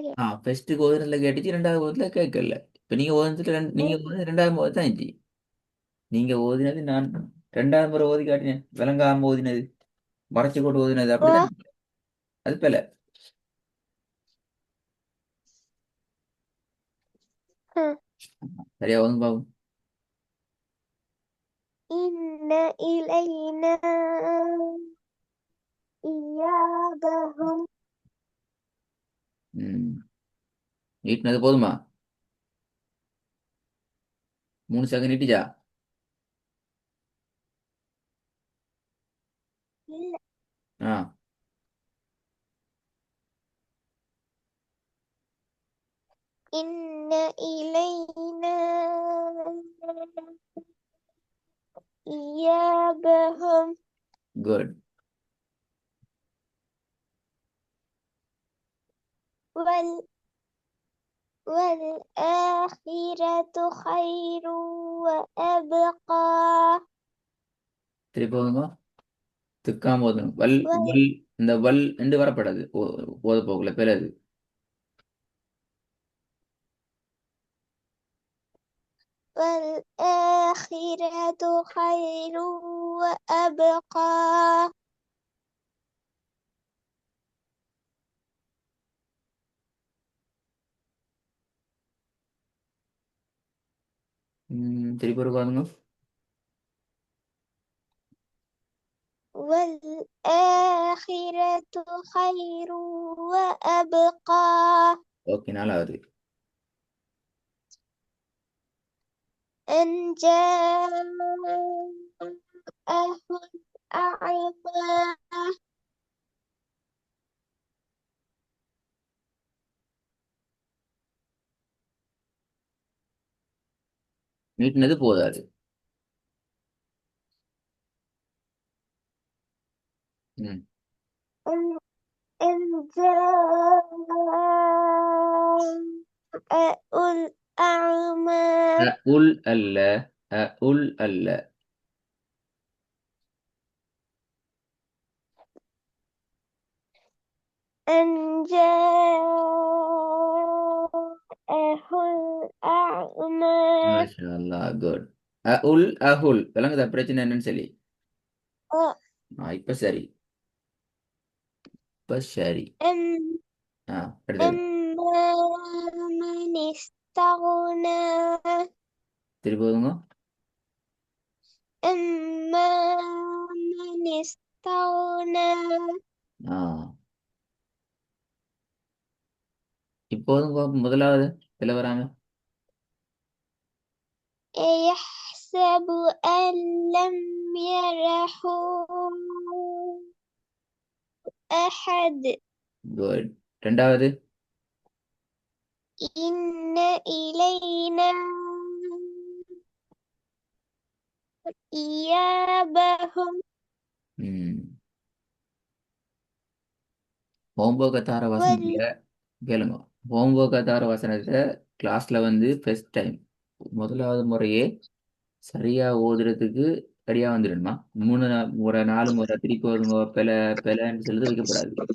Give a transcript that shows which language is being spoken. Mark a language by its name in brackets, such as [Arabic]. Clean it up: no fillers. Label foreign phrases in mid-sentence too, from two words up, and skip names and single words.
[Tamil] ஃபர்ஸ்ட்டுக்கு ஓதுனதுல கேட்டுச்சு, ரெண்டாவது ஓதுல கேட்கல. இப்ப நீங்க ஓதுனதுல நீங்க ஓதுனது ரெண்டாவது ஓது தான் இருந்துச்சு. நீங்க ஓதினது நான் ரெண்டாவது முறை ஓதி காட்டினேன். விளங்காம ஓதினது, மறைச்சு போட்டு ஓதினது அப்படிதான் أ இருக்கு. அது பிழை. சரியா ஓதுங்க பாபு. [Arabic] إن إلينا إيابهم [Tamil] ம் நீட்டினது போதுமா? 3 செகண்ட் நீட்டிச்சா? இல்ல ஆ [Arabic] إن إلينا إيابهم [Tamil] குட். [Arabic] وال والآخرة خير وأبقى [Tamil] திருப்பி ஓதுங்க. திக்காம ஓதணும். வல் [Arabic] وال [Tamil] வல் இந்த வல் என்று வரப்படாது. ஓத போகல பிழை அது. [Arabic] والآخرة خير وأبقى [Tamil] திருப்பி ஒரு ஓதுங்க. [Arabic] والآخرة خير وأبقى [Tamil] ஓகே, 4வது. [Arabic] أن جاءه الأعمى [Tamil] நீட்டினது போதாது. ம் [Arabic] أن أن جاءه الأعمى [Tamil] உல் அல்ல, உல் அல்ல. [Arabic] أن جاءه الأعمى ما شاء الله, [Tamil] குட். உல் அஹுல் விளங்குதா பிரச்சனை என்னன்னு சொல்லி? இப்ப சரி, இப்ப சரி. [Arabic] أم [Tamil] அடுத்தது. [Arabic] أما من استغنى [Tamil] திருப்பி ஓதுங்க. [Arabic] أما من استغنى [Tamil] ஆ இப்போதும் முதலாவது பிழை வராம. [Arabic] يحسب أن لم يره أحد [Tamil] குட். ரெண்டாவது. [Arabic] إن إلينا إيابهم [Tamil] ம் ஹோம்ஒர்க்கை தார [Arabic] وال [Tamil] வசனத்துல கேளுங்க. ஹோம்ஒர்க்கை தார வசனத்தை கிளாஸ்ல வந்து [English] first time [Tamil] முதலாவது முறையே சரியா ஓதுறதுக்கு ரெடியா வந்துடணுமா? 3 முறை 4 முறை திருப்பி ஓதுங்க பிழை பிழைன்னு சொல்லிட்டு வைக்கப்படாது.